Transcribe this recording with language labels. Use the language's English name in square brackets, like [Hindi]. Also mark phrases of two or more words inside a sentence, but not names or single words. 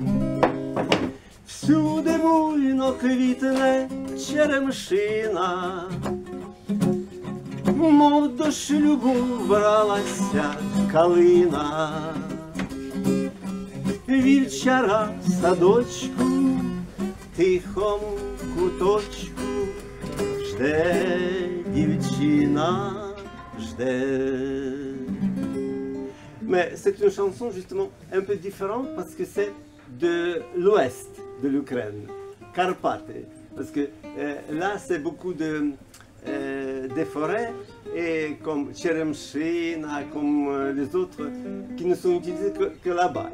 [Ukrainian] Всюди буйно квітне черемшина, мов до шлюбу бралася калина. Вівчара в садочку, тихом куточку, жде дівчина, жде. [French] Mais c'est une chanson justement un peu différente parce que c'est de l'ouest de l'Ukraine, Karpates. Parce que là c'est beaucoup des forêts et comme Cheremchina, comme les autres qui ne sont utilisés que là-bas.